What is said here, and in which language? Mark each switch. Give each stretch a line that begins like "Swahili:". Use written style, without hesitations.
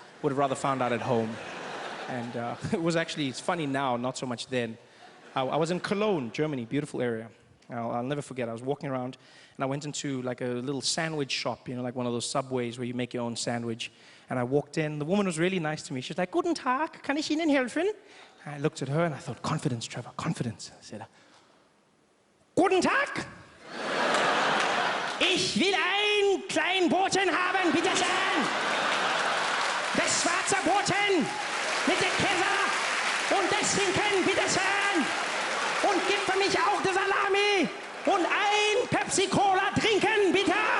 English: Would have rather found out at home. And it was actually, it's funny now, not so much then. I was in Cologne, Germany, beautiful area. I'll never forget, I was walking around and I went into like a little sandwich shop, you know, like one of those Subways where you make your own sandwich. And I walked in, the woman was really nice to me. She was like,
German: "Guten Tag, kann ich Ihnen helfen?"
English: And I looked at her and I thought, confidence, Trevor, confidence. I said,
German: "Guten Tag! Ich will einen kleinen Boten haben, bitte schön! Das schwarze Boten mit dem Käse und das Schinken, bitte schön! Und gib für mich auch die Salami und ein Pepsi-Cola trinken, bitte!"